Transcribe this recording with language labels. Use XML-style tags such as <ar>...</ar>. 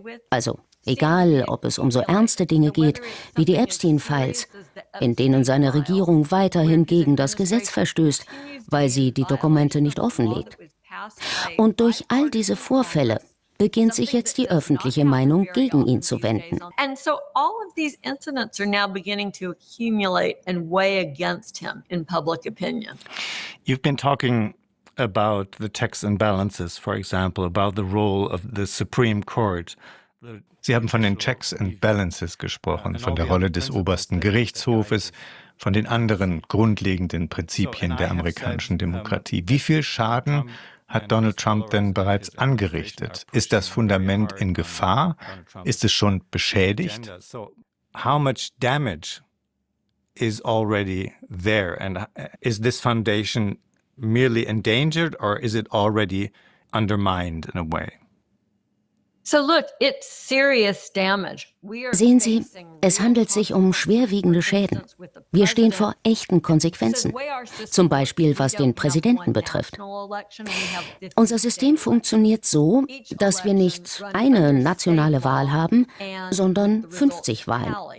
<de>Also, egal, ob es um so ernste Dinge geht, wie die Epstein-Files, in denen seine Regierung weiterhin gegen das Gesetz verstößt, weil sie die Dokumente nicht offenlegt. Und durch all diese Vorfälle beginnt sich jetzt die öffentliche Meinung gegen ihn zu wenden.</de> <en>And so all of these incidents are now beginning to accumulate and weigh against him in public opinion. You've been talking about the checks and balances, for example, about the role of the Supreme Court.</en> <de>Sie haben von den Checks and Balances gesprochen, von der Rolle des obersten Gerichtshofes, von den anderen grundlegenden Prinzipien der amerikanischen Demokratie. Wie viel Schaden hat Donald Trump denn bereits angerichtet? Ist das Fundament in Gefahr? Ist es schon beschädigt?</de> <en>How much damage is already there? And is this foundation merely endangered or is it already undermined in a way? So look, it's serious damage.</en> <de>Sehen Sie, es handelt sich um schwerwiegende Schäden. Wir stehen vor echten Konsequenzen, zum Beispiel was den Präsidenten betrifft. Unser System funktioniert so, dass wir nicht eine nationale Wahl haben, sondern 50 Wahlen.</de>